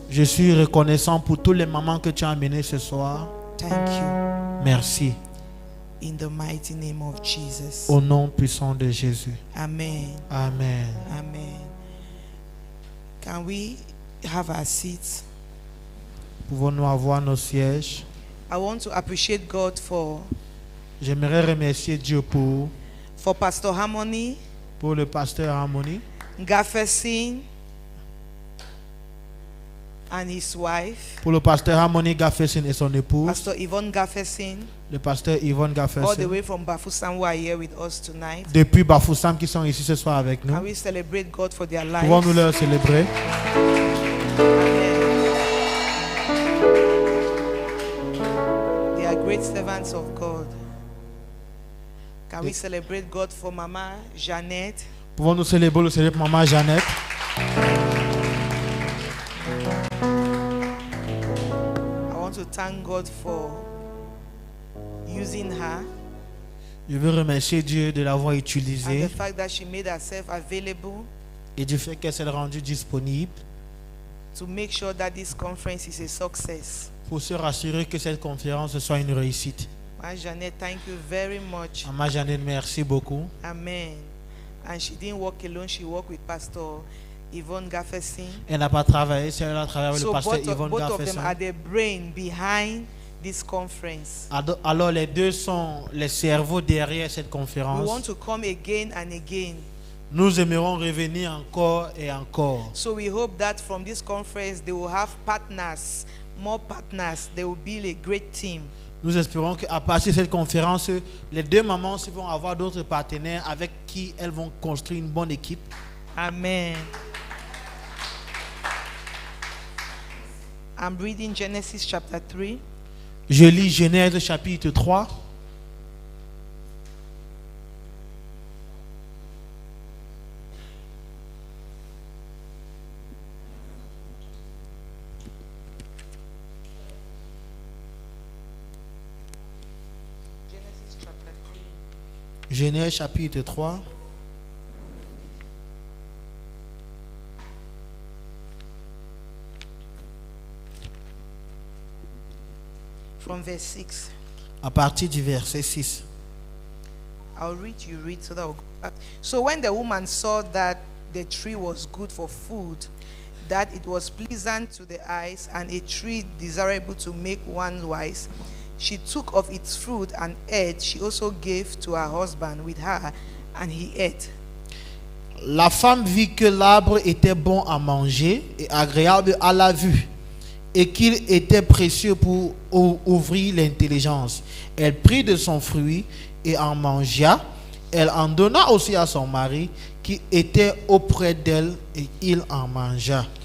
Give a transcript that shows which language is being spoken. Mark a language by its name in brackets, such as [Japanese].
[French] Je suis reconnaissant pour tous les mamans que tu as amenées ce soir. [English] Thank you. [French] Merci. [English] In the mighty name of Jesus. [French] Au nom puissant de Jésus. [English] Amen. Amen. Amen. Can we have our seats? [French] Pouvons-nous avoir nos sièges? [English] I want to appreciate God for [French] J'aimerais remercier Dieu pour [English] Pastor Harmony, [French] le pasteur Harmonie, [English] Gafferson, and his wife, [French] Pour le pasteur Harmony Gaffesin et son épouse, [English] Pastor Yvonne Gaffesin, [French] le pasteur Yvonne [English] all the [French] Gaffesin, [English] way from Bafoussam who are here with us tonight. [French] depuis Bafoussam qui sont ici ce soir avec nous. [English] Can we celebrate God for their [French] Pouvons-nous [English] lives? [French] leur célébrer? [English] They are great servants of God. Can we celebrate God for Mama Jeannette? [French] Pouvons-nous célébrer le célèbre maman Jeannette? [English] I want to thank God for using her [French] Je veux remercier Dieu de l'avoir [English] and [French] utilisée [English] the fact that she made herself available [French] et du fait qu'elle s'est rendue disponible [English] to make sure that this conference is a success. [French] pour se rassurer que cette conférence soit une réussite. [English] Mama Jeannette, thank you very much. [French] Maman Jeannette, merci beaucoup. [English] Amen. And she didn't work alone, she worked with Pastor Yvonne Gaffesin. [French] Elle n'a pas travaillé seule, elle a travaillé avec [English] So [French] le pasteur Yvonne [English] both of them [French] Gaffesin. [English] are the brain behind this conference. [French] Alors les deux sont les cerveaux derrière cette [English] We want [French] conférence. [English] to come again and again. [French] Nous aimerons revenir encore et encore. [English] So we hope that from this conference they will have partners, more partners. They will build a great team. [French] Nous espérons qu'à partir de cette conférence, les deux mamans vont avoir d'autres partenaires avec qui elles vont construire une bonne équipe. [English] Amen. I'm reading Genesis chapter 3. [French] Je lis Genèse chapitre 3. [English] Genesis chapter 3. [French] Genèse chapitre 3. [English] From verse 6. [French] À partir du verset 6. [English] I'll read, you read, so that we'll go back. So when the woman saw that the tree was good for food, that it was pleasant to the eyes, and a tree desirable to make one wise, she took of its fruit and ate. She also gave to her husband with her, and he ate. [French] La femme vit que l'arbre était bon à manger et agréable à la vue, et qu'il était précieux pour ouvrir l'intelligence. Elle prit de son fruit et en mangea. Elle en donna aussi à son mari qui était auprès d'elle, et il en mangea.